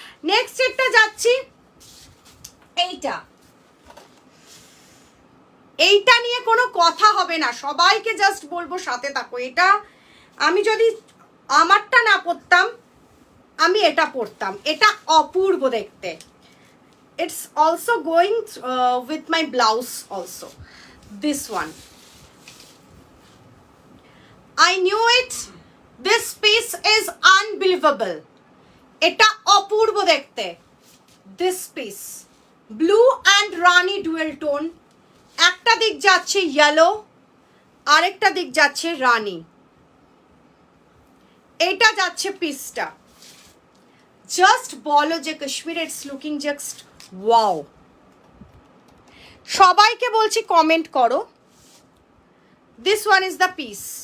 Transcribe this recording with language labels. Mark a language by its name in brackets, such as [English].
[Bangla] Next এরটা যাচ্ছি, এইটা নিয়ে কোনো কথা হবে না, সবাইকে জাস্ট বলবো সাথে থাকো। এটা আমি যদি আমারটা না পরতাম, আমি এটা পরতাম। এটা অপূর্ব দেখতে। [English] It's also going with my blouse also. This one, I knew it. This piece is unbelievable. [Bangla] এটা অপূর্ব দেখতে। [English] This piece, blue and rani dual tone. [Bangla] একটা দিক যাচ্ছে ইয়েলো, আরেকটা দিক যাচ্ছে রানি। এটা যাচ্ছে পিসটা। জাস্ট বলো যে Kashmir, [English] It's looking just wow. [Bangla] সবাইকে বলছি কমেন্ট করো। [English] This one is the piece.